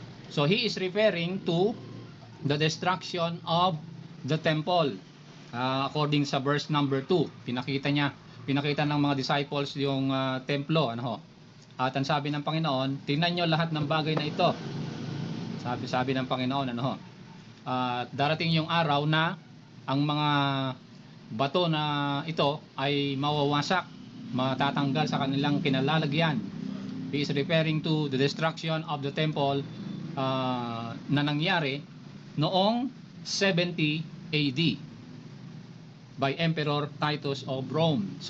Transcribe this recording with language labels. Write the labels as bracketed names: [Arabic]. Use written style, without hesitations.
[English] So he is referring to the destruction of the temple. [Filipino] According sa verse number 2, pinakita ng mga disciples yung templo, ano ho. At ang sabi ng Panginoon, tingnan nyo lahat ng bagay na ito. Sabi ng Panginoon, ano ho? At darating yung araw na ang mga bato na ito ay mawawasak, matatanggal sa kanilang kinalalagyan. [English] He is referring to the destruction of the temple [Filipino] na nangyari noong [English] 70 AD by Emperor Titus of Rome.